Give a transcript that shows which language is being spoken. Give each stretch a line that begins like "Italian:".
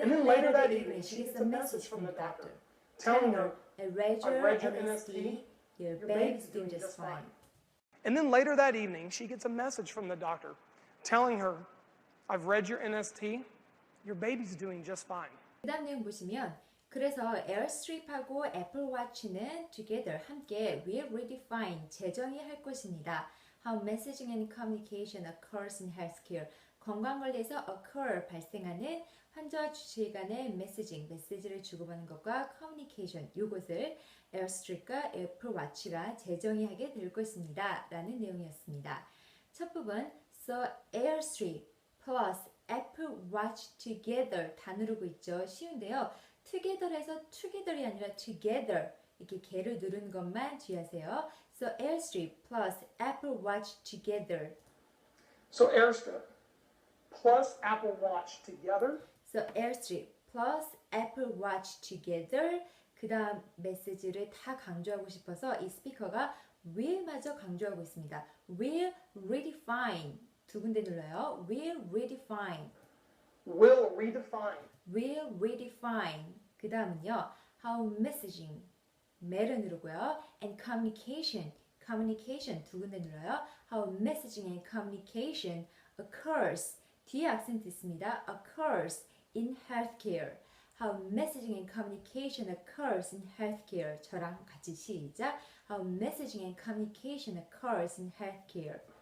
English: And then later that evening, she gets a message from the doctor. Telling her, I read I've your read your NST. Your your baby's doing just fine. And then later that evening, she gets a message from the doctor. Telling her, I've read your NST. Your baby's doing just fine.
Korean: 그 다음 내용 보시면 그래서 에어스트립하고 애플와치는 together 함께 will redefine 재정의할 것입니다.
English: How messaging and communication occurs in healthcare.
Korean: 건강관리에서 occur 발생하는 환자와 주치의 간의 메시지를 주고받는 것과 communication 요것을 에어스트립과 애플와치가 재정의하게 될 것입니다. 라는 내용이었습니다. 첫 부분
English: So airstrip plus Apple Watch together
Korean: 다 누르고 있죠. 쉬운데요. together에서 together이 아니라 together 이렇게 개를 누르는 것만 주의하세요.
English: So airstrip plus Apple Watch together. So airstrip plus Apple Watch together. So airstrip plus Apple Watch together.
Korean: 그 다음 메시지를 다 강조하고 싶어서 이 스피커가 will마저 강조하고 있습니다. Will redefine 두 군데 눌러요.
English: Will redefine. Will redefine. Will redefine.
Korean: 그 다음은요.
English: How messaging.
Korean: 매를 누르고요. And communication. Communication 두 군데 눌러요.
English: How messaging and communication occurs.
Korean: 뒤에 악센트 있습니다.
English: Occurs in healthcare. How messaging and communication occurs in healthcare.
Korean: 저랑 같이 시작.
English: How messaging and communication occurs in healthcare.